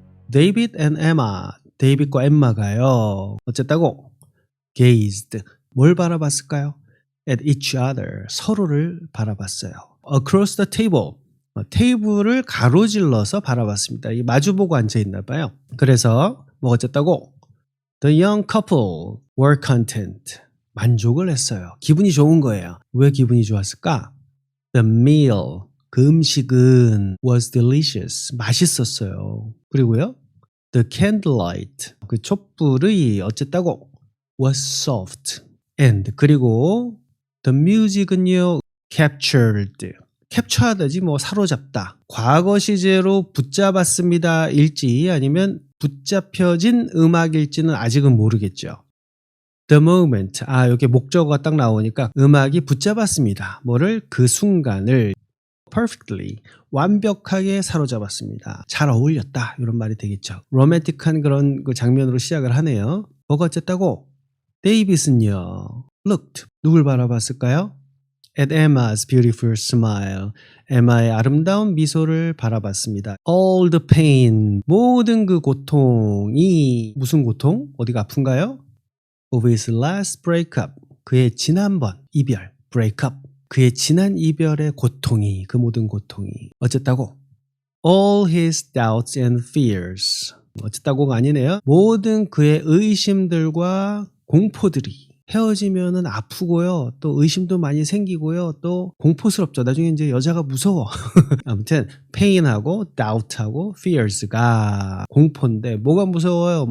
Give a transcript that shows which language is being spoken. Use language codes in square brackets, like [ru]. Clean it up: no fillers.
[en] David and Emma. [ko] 데이빗과 엠마가요. 어쨌다고? [en] Gazed. [ko] 뭘 바라봤을까요? [en] At each other. [ko] 서로를 바라봤어요. [en] Across the table. [ko] 테이블을 가로질러서 바라봤습니다. 이 마주보고 앉아있나 봐요. 그래서 뭐 어쨌다고? [en] The young couple were content. [ko] 만족을 했어요. 기분이 좋은 거예요. 왜 기분이 좋았을까? [en] The meal. [ko] 그 음식은 [en] was delicious. [ko] 맛있었어요. 그리고요. [en] The candlelight. [ko] 그 촛불이 어쨌다고? [en] was soft. And [ko] 그리고 [en] the music은요. captured. [ko] 캡처하다지 뭐 사로잡다. 과거 시제로 붙잡았습니다 일지 아니면 붙잡혀진 음악일지는 아직은 모르겠죠. [en] The moment. [ko] 여기 목적어가 딱 나오니까 음악이 붙잡았습니다. 뭐를? 그 순간을 perfectly. 완벽하게 사로잡았습니다. 잘 어울렸다. 이런 말이 되겠죠. 로맨틱한 그런 그 장면으로 시작을 하네요. 뭐가 어쨌다고? 데이빗은요. looked. 누굴 바라봤을까요? [en] At Emma's beautiful smile. [ko] 에마의 아름다운 미소를 바라봤습니다. [en] All the pain. [ko] 모든 그 고통이 무슨 고통? 어디가 아픈가요? [en] Of his last breakup. [ko] 그의 지난번 이별. breakup. 그의 지난 이별의 고통이, 그 모든 고통이. 어쨌다고? [en] All his doubts and fears. [ko] 어쨌다고가 아니네요. 모든 그의 의심들과 공포들이. 헤어지면은 아프고요. 또 의심도 많이 생기고요. 또 공포스럽죠. 나중에 이제 여자가 무서워. 아무튼 pain하고 doubt하고 fears가 공포인데 뭐가 무서워요?